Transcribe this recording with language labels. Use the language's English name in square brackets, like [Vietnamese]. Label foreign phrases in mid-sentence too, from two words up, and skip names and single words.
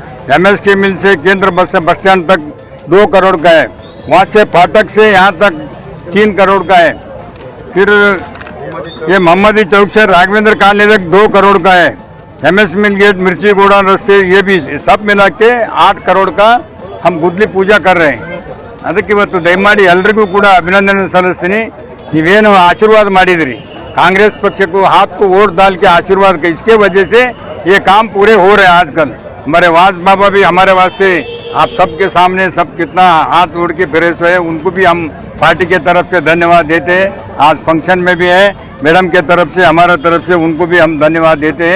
[Hindi] एमएस के मिल से केंद्र बस स्टैंड तक 2 करोड़ का है। वहाँ से फाटक से यहाँ तक 3 करोड़ का है। फिर ये मोहम्मदी चौक से राघवेंद्र कॉलोनी तक 2 करोड़ का है। एमएस मिल गेट, मिर्ची गोड़ा रस्ते, ये भी सब मिला के 8 करोड़ का हम गुदली पूजा कर रहे हैं। [Kannada] ಅದಕ್ಕೆ ಇವತ್ತು ದಯಮಾಡಿ ಎಲ್ಲರಿಗೂ ಕೂಡ ಅಭಿನಂದನೆ ಸಲ್ಲಿಸ್ತೀನಿ। ನೀವೇನು ಆಶೀರ್ವಾದ ಮಾಡಿದ್ರಿ [Hindi] कांग्रेस पक्ष को, हाथ को वोट डाल के आशीर्वाद के, इसके वजह से ये काम पूरे हो रहे हैं। आजकल हमारे वाज बाबा भी हमारे वास्ते आप सबके सामने सब कितना हाथ जोड़ के फिरे सो है, उनको भी हम पार्टी के तरफ से धन्यवाद देते हैं। आज फंक्शन में भी है, मैडम के तरफ से हमारा तरफ से उनको भी हम धन्यवाद देते हैं।